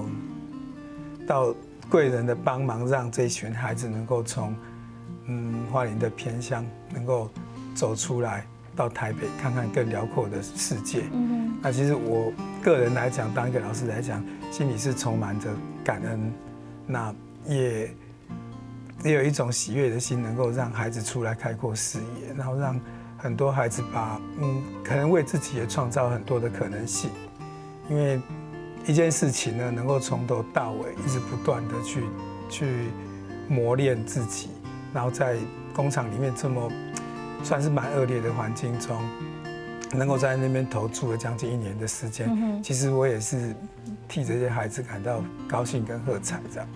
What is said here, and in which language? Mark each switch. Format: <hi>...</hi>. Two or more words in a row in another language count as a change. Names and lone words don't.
<zh>到貴人的幫忙，讓這群孩子能夠從花蓮的偏鄉能夠走出來，到台北看看更遼闊的世界。那其實我個人來講，當一個老師來講，心裡是充滿着感恩。那也也有一种喜悦的心，能够让孩子出来开阔视野，然后让很多孩子把可能为自己也创造很多的可能性。因为一件事情呢，能够从头到尾一直不断的去磨练自己，然后在工厂里面这么算是蛮恶劣的环境中，能够在那边投注了将近1年的时间，其实我也是替这些孩子感到高兴跟喝彩这样。</zh>